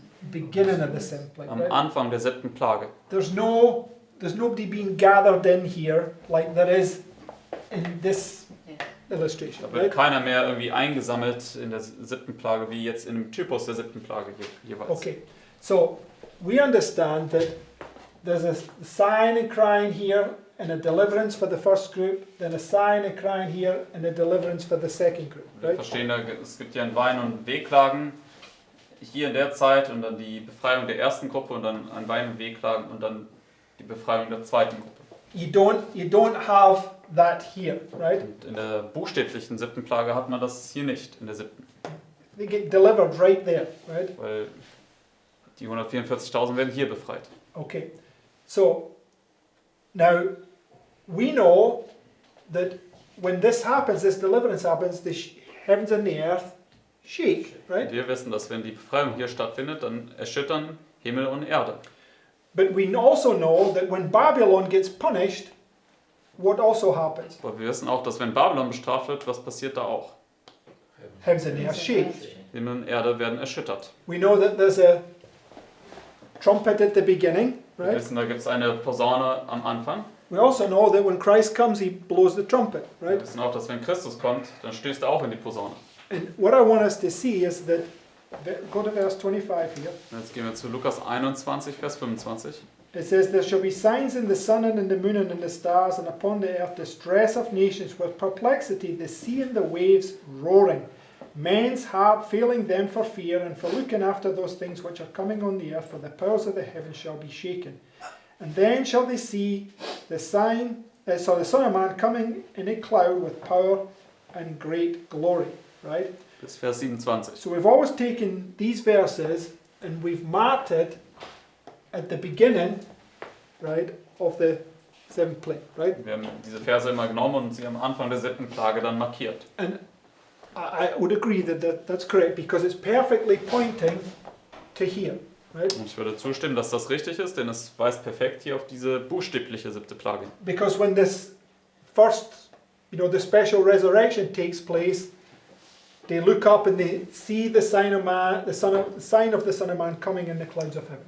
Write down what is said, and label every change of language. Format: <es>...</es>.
<en>Beginning of the 7th plague,</en> <de>Am</de> <en>right?</en> <de>Anfang der 7. Plage.</de> <en>There's nobody being gathered in here like there is in this illustration,</en> <de>Da wird</de> <en>right?</en> <de>keiner mehr irgendwie eingesammelt in der 7. Plage, wie jetzt in dem Typus der 7. Plage jeweils.</de> <en>Okay, so we understand that there's a sign and crying here and a deliverance for the first group, then a sign and crying here and a deliverance for the second group,</en> <de>Wir</de> <en>right?</en> <de>verstehen, es gibt ja ein Wein- und Wehklagen hier in der Zeit und dann die Befreiung der ersten Gruppe und dann ein Wein- und Wehklagen und dann die Befreiung der zweiten Gruppe.</de> <en>You don't have that here, right?</en> <de>Und in der buchstäblichen 7. Plage hat man das hier nicht, in der 7.</de> <en>They get delivered right there, right?</en> <de>Weil die 144.000 werden hier befreit.</de> <en>Okay, so now we know that when this happens, this deliverance happens, the heavens and the earth shake, right?</en> <de>Wir wissen, dass wenn die Befreiung hier stattfindet, dann erschüttern Himmel und Erde.</de> <en>But we also know that when Babylon gets punished, what also happens?</en> <de>Aber wir wissen auch, dass wenn Babylon bestraft wird, was passiert da auch?</de> <en>Heavens and the earth shake.</en> <de>Himmel und Erde werden erschüttert.</de> <en>We know that there's a trumpet at the beginning,</en> <de>Wir</de> <en>right?</en> <de>wissen, da gibt es eine Posaune am Anfang.</de> <en>We also know that when Christ comes, he blows the trumpet,</en> <de>Wir</de> <en>right?</en> <de>wissen auch, dass wenn Christus kommt, dann stößt er auch in die Posaune.</de> <en>And what I want us to see is that, go to verse 25 here.</en> <de>Und jetzt gehen wir zu Lukas 21, Vers 25.</de> <en>It says, there shall be signs in the sun and in the moon and in the stars, and upon the earth distress of nations with perplexity, the sea and the waves roaring. Men's heart failing them for fear and for looking after those things which are coming on the earth, for the powers of the heavens shall be shaken. And then shall they see the Son of Man coming in a cloud with power and great glory. Right?</en> <de>Bis Vers 27.</de> <en>So we've always taken these verses and we've marked it at the beginning, right, of the 7th plague, right?</en> <de>Wir haben diese Verse immer genommen und sie am Anfang der 7. Plage dann markiert.</de> <en>And I would agree that that's correct because it's perfectly pointing to here, right?</en> <de>Und ich würde zustimmen, dass das richtig ist, denn es weist perfekt hier auf diese buchstäbliche 7. Plage.</de> <en>Because when this first, the special resurrection takes place, they look up and they see the sign of man, the sign of the Son of Man coming in the clouds of heaven.</en>